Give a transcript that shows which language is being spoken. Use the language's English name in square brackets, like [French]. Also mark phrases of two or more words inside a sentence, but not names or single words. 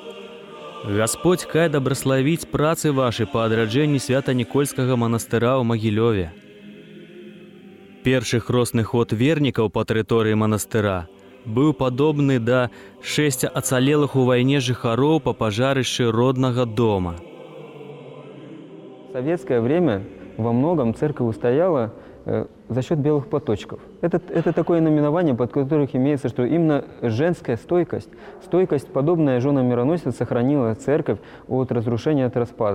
[Belarusian] «Гасподь хай дабраславіць працы вашы па адраджэнні свята-нікольскага манастыра ў Магілёве». Першы хросны ход вернікаў па тэрыторыі манастыра быў падобны да 6 ацалелых у вайне жыхароў па пажарышчы роднага дома. [Russian] В советское время во многом церковь устояла за счет белых платочков. Это такое наименование, под которых имеется, что именно женская стойкость, подобная женам мироносец, сохранила церковь от разрушения, от распадов.